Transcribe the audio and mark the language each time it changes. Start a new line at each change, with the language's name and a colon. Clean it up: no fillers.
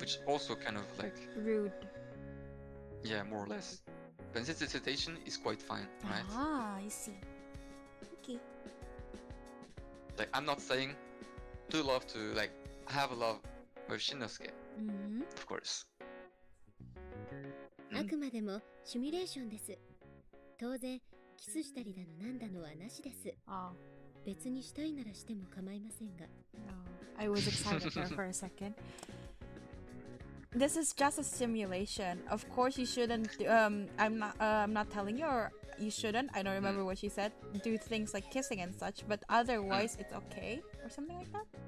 English: which also kind of like Rude. yeah, more or less. But since the citation is quite fine, right? Ah, I see. Okay. Like I'm not saying to love to like have a love with Shinosuke, Mm-hmm. of course.
Japanese: あくまでもシミュレーションです。当然キスしたりだのなんだのはなしです。
English: Oh.
Japanese: 別にしたいならしても構いませんが。
English: No. I was excited there for a second. This is just a simulation. Of course, you shouldn't. I'm not telling you, or you shouldn't. I don't remember what she said. Do things like kissing and such, but otherwise, it's okay, or something like that.